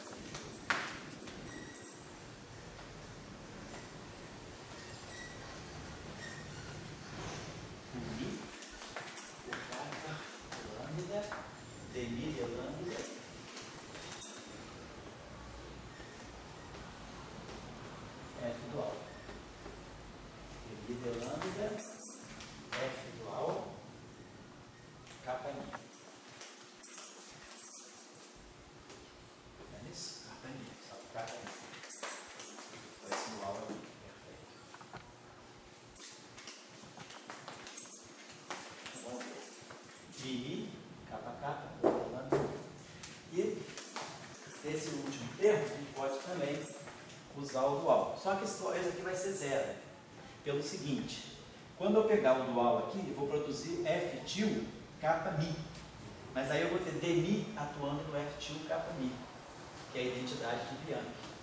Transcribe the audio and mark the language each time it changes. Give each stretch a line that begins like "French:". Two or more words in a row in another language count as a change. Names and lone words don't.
Portuguese: Dmi de lambda F dual. Dmi de lambda F dual kappa Mi. É isso? Kappa Mi. Só kappa Mi. Esse dual aqui. Perfeito. Vamos ver. Mi kappa kappa. E esse último termo, a gente pode também usar o dual. Só que esse aqui vai ser zero. Pelo seguinte, quando eu pegar o dual aqui, eu vou produzir F til kappa Mi. Mas aí eu vou ter Dmi atuando no F til kappa Mi, que é a identidade de Bianchi.